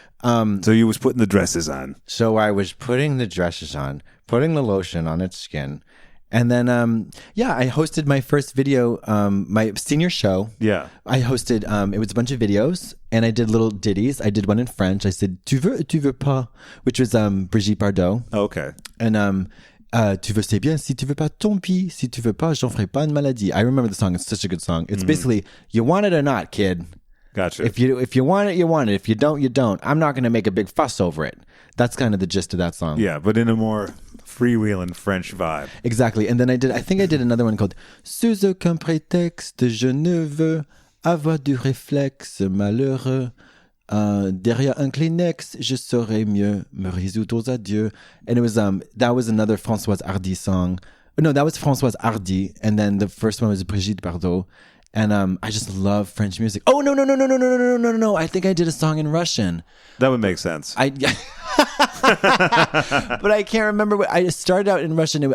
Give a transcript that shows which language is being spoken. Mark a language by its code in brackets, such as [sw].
[en] So you was putting the dresses on. So I was putting the dresses on, putting the lotion on its skin. And then, I hosted my first video, my senior show. Yeah. I hosted, it was a bunch of videos and I did little ditties. I did one in French. I said, [fr] tu veux pas, [en] which was, Brigitte Bardot. Okay. And, [fr] tu veux c'est bien, si tu veux pas, tant pis, si tu veux pas, j'en ferai pas une maladie. [en] I remember the song. It's such a good song. It's basically, you want it or not, kid. Gotcha. If you want it, you want it. If you don't, you don't. I'm not going to make a big fuss over it. That's kind of the gist of that song. Yeah, but in a more freewheeling French vibe. Exactly. And then I think I did another one called [fr] Sous aucun prétexte, je ne veux avoir du réflexe malheureux. Derrière un Kleenex, je saurais mieux me résoudre aux adieux. [en] And it was that was another Françoise Hardy song. No, that was Françoise Hardy, and then the first one was Brigitte Bardot. And I just love French music. Oh no! I think I did a song in Russian. That would make sense. But I can't remember what I started out in Russian.